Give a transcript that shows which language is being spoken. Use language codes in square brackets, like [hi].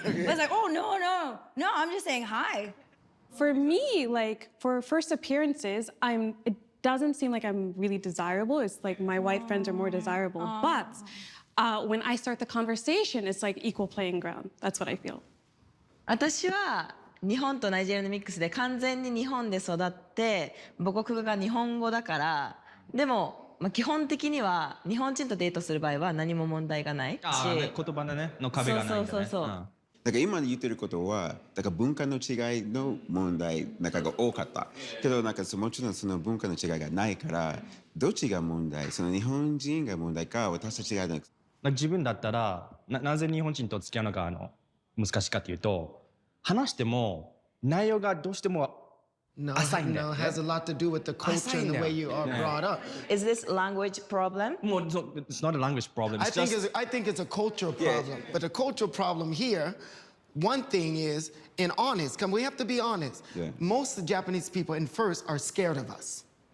[en] But it's like, oh, no, I'm just saying hi. For me, like for first appearances, it doesn't seem like I'm really desirable. It's like my white friends are more desirable. But when I start the conversation, it's like equal playing ground. That's what I feel. [ja] 私は日本とナイジェリアのミックスで、完全に日本で育って母国語が日本語だから、でも、基本的には日本人とデートする場合は何も問題がないし、言葉の壁がないんだね。そう。だから今言ってることは、だから文化の違いの問題なんかが多かった。けどなんかもちろんその文化の違いがないから、どっちが問題？その日本人が問題か、私たちが自分だったらなぜ日本人と付き合うのが難しいかというと、話しても内容がどうしても [en] No, Assign it has a lot to do with the culture and the way you are brought up. Is this language problem? Well, it's not a language problem. It's I think it's a cultural problem. But the cultural problem here, one thing is, we have to be honest. Yeah. Most of the Japanese people, first, are scared of us.